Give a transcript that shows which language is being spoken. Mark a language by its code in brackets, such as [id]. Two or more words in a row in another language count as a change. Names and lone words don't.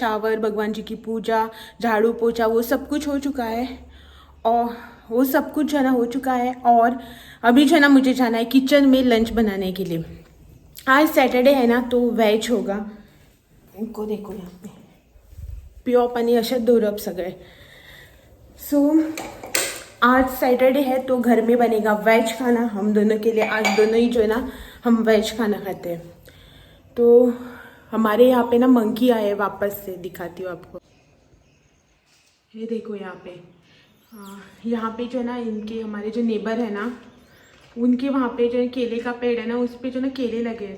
[hi] शावर, भगवान जी की पूजा, झाड़ू पोछा, वो सब कुछ हो चुका है और वो सब कुछ जो है ना हो चुका है। और अभी जो है ना मुझे जाना है किचन में लंच बनाने के लिए। आज सैटरडे है ना तो वेज होगा। इनको देखो यहाँ पे प्योर पानी [kok] अशा दौरब सगळे। [hi] सो आज सैटरडे है तो घर में बनेगा वेज खाना हम दोनों के लिए। आज दोनों ही जो है ना हम वेज खाना खाते हैं। तो हमारे यहाँ पे ना मंकी आए वापस से, दिखाती हूँ आपको। ये देखो यहाँ पे, यहाँ पे जो है ना इनके हमारे जो नेबर है ना उनके वहाँ पे जो है केले का पेड़ है ना, उस पे जो ना केले लगे हैं।